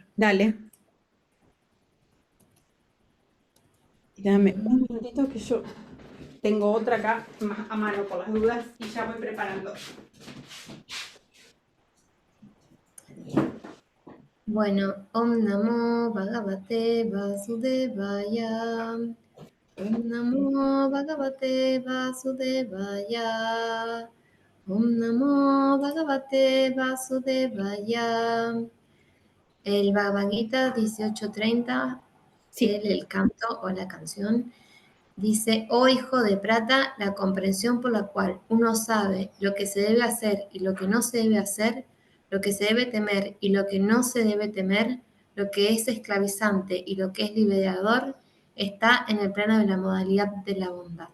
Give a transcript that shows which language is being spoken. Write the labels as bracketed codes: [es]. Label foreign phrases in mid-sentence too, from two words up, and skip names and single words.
[es] Dale. Dame un minutito que yo tengo otra acá más a mano por las dudas y ya voy preparando. Bueno, [sa] ॐ नमो भगवते वासुदेवाय. ॐ नमो भगवते वासुदेवाय. ॐ नमो भगवते वासुदेवाय. [es] El Bhagavad Gita 18:30, Sí, el canto o la canción, dice: Oh hijo de plata, la comprensión por la cual uno sabe lo que se debe hacer y lo que no se debe hacer, lo que se debe temer y lo que no se debe temer, lo que es esclavizante y lo que es liberador, está en el plano de la modalidad de la bondad.